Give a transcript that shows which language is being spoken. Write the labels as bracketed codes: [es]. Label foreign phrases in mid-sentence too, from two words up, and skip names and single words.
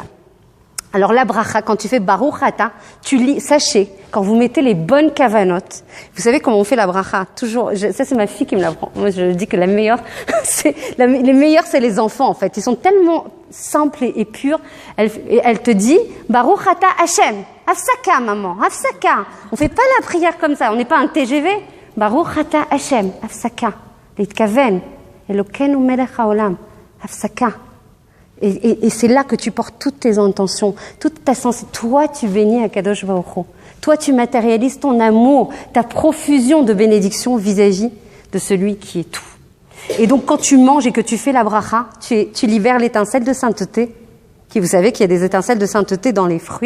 [fr] Alors la bracha, quand tu fais [he] ברוך אתה, [fr] tu lis, sachez, quand vous mettez les bonnes kavanotes, vous savez comment on fait la bracha, toujours, ça c'est ma fille qui me l'apprend, moi je dis que la meilleure, les meilleurs c'est les enfants en fait, ils sont tellement simples et purs, elle te dit, [he] ברוך אתה השם, הפסקה [fr] maman, Hafsaka, on fait pas la prière comme ça, on n'est pas un TGV, [he] ברוך אתה השם, הפסקה, לתכוון, אלוקינו מלך העולם, הפסקה. [fr] Et c'est là que tu portes toutes tes intentions, toute ta sensibilité. Toi, tu bénis à [he] קדוש ברוך הוא. [fr] Toi, tu matérialises ton amour, ta profusion de bénédictions vis-à-vis de celui qui est tout. Et donc, quand tu manges et que tu fais la bracha, tu libères l'étincelle de sainteté qui Vous savez qu'il y a des étincelles de sainteté dans les fruits.